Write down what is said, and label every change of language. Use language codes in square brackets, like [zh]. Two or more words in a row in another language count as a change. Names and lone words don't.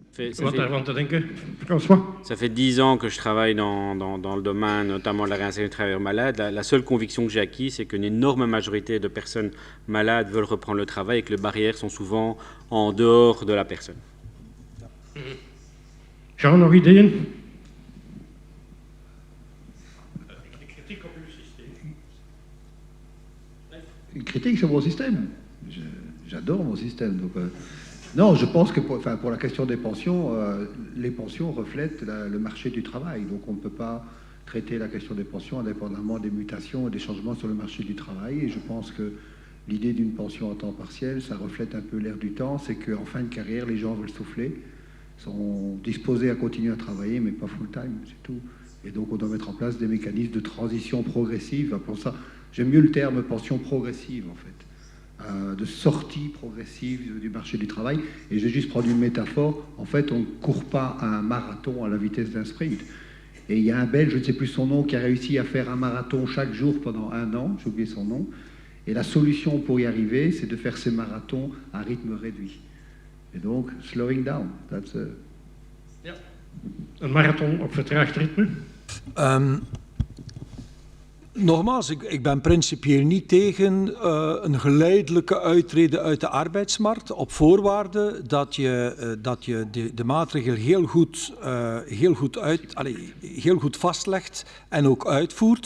[fr] Ça fait 10 ans que je travaille dans le domaine, notamment de la réinsertion des travailleurs malades. La seule conviction que j'ai acquise, c'est qu'une énorme majorité de personnes malades veulent reprendre le travail et que les barrières sont souvent en dehors de la personne. Jean, [nl] nog ideeën? [fr] Une critique sur mon système. J'adore mon système. Donc, non, je pense que pour la question des pensions, les pensions reflètent le marché du travail. Donc on ne peut pas traiter la question des pensions indépendamment des mutations et des changements sur le marché du travail. Et je pense que l'idée d'une pension à temps partiel, ça reflète un peu l'air du temps. C'est qu'en fin de carrière, les gens veulent souffler, sont disposés à continuer à travailler, mais pas full-time, c'est tout. Et donc on doit mettre en place des mécanismes de transition progressive. Pour ça, j'aime mieux le terme pension progressive, en fait, de sortie progressive du marché du travail. Et je vais juste prendre une métaphore. En fait, on ne court pas un marathon à la vitesse d'un sprint. Et il y a un Belge, je ne sais plus son nom, qui a réussi à faire un marathon chaque jour pendant 1 an, j'ai oublié son nom. Et la solution pour y arriver, c'est de faire ces marathons à rythme réduit. Et donc, [en] slowing down. That's [nl] Ja. Een marathon op vertraagd ritme? Nogmaals, ik ben principieel niet tegen een geleidelijke uittreden uit de arbeidsmarkt op voorwaarde dat je de maatregel heel goed vastlegt en ook uitvoert.